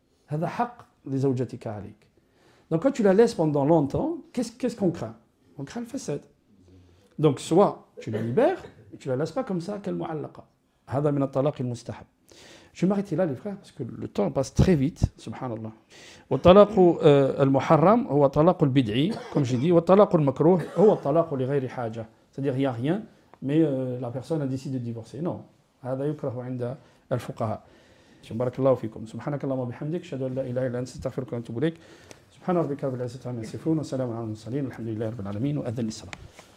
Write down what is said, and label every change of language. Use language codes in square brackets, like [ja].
[ar] هذا حق لزوجتك عليك. [fr] Donc quand tu la laisses pendant longtemps, qu'est-ce qu'on craint? On craint le fasad. Donc soit tu la libères, et tu la laisses pas comme ça, qu'elle mu'allaqa. [ar] هذا من الطلاق المستحب. [fr] Je vais m'arrêter là les frères, parce que le temps passe très vite, subhanallah. [ar] والطلاق المحرم هو طلاق البدعي, [fr] comme j'ai dit, [ar] والطلاق المكروه هو الطلاق لغير حاجة. [fr] C'est-à-dire il n'y a rien, mais la personne a décidé de divorcer. [ar] Non. هذا يكره عند الفقهاء. بارك الله فيكم. سبحانك اللهم وبحمدك أشهد أن لا إله إلا أنت أستغفرك وأتوب إليك. سبحان ربك رب العزة عما يصفون وسلام على المرسلين والحمد لله رب العالمين وأذن الصلاة.